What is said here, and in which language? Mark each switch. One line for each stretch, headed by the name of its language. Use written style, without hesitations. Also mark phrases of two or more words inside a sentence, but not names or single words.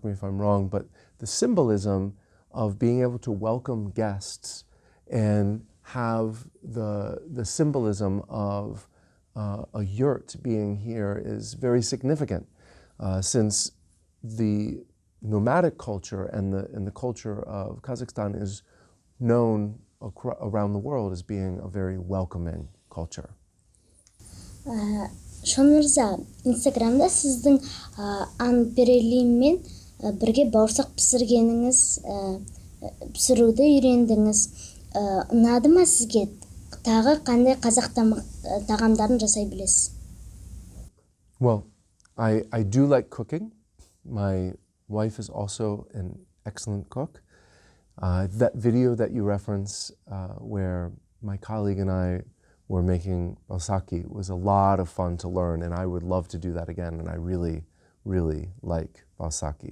English: me if I'm wrong, but the symbolism of being able to welcome guests and have the symbolism of a yurt being here is very significant, since the nomadic culture and the culture of Kazakhstan is known around the world as being a very welcoming culture.
Kazakh: Шон мырза, Инстаграмда сіздің Анперелин мен бірге бауырсақ пісіруді үйрендіңіз. Ұнады ма сізге? Тағы қандай қазақ тағамдарын жасай білесіз?
English: Well, I do like cooking. My wife is also an excellent cook. That video that you reference where my colleague and I were making balsaki was a lot of fun to learn, and I would love to do that again, and I really, really like balsaki.